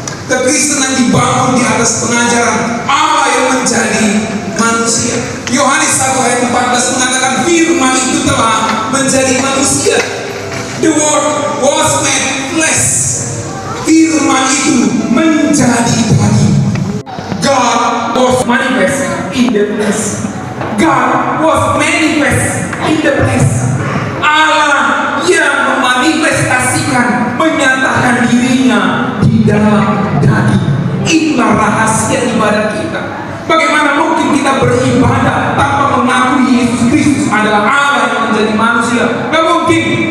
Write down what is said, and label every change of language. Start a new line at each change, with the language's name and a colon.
Indonesian: Kekristenan dibangun di atas pengajaran Allah yang menjadi manusia. Yohanes 1 ayat 14 mengatakan firman itu telah menjadi manusia.
English: The word was made flesh. Firman itu menjadi daging. God was manifest in the flesh. God was manifest in the flesh.
Indonesian: Allah yang memanifestasikan, menyatakan dirinya di dalam daging. Itulah rahasia ibadah kita. Bagaimana mungkin kita beribadah tanpa mengakui Yesus Kristus adalah Allah yang menjadi manusia? Gak mungkin.